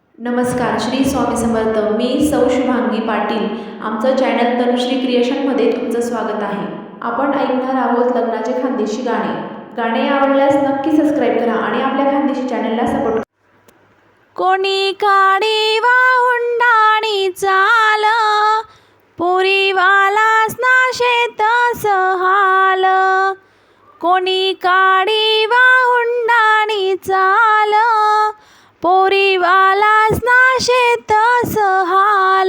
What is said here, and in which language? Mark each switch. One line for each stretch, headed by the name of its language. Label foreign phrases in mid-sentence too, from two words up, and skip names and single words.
Marathi: नमस्कार, श्री स्वामी समर्थ. मी सौ शुभांगी पाटील. आमचं चॅनल तनुश्री क्रिएशनमध्ये तुमचं स्वागत आहे. आपण ऐकणार आहोत लग्नाचे खानदेशी गाणे. गाणे आवडल्यास नक्की सबस्क्राईब करा आणि आपल्या खानदेशी चॅनलला सपोर्ट करा.
Ahirani: कोणी काडी वाहुंडाणी चाल, पोरीवालास ना शेत सहाल. कोणी काडी वाहुंडाणी चाल, पोरीवालास ना शेत सहाल.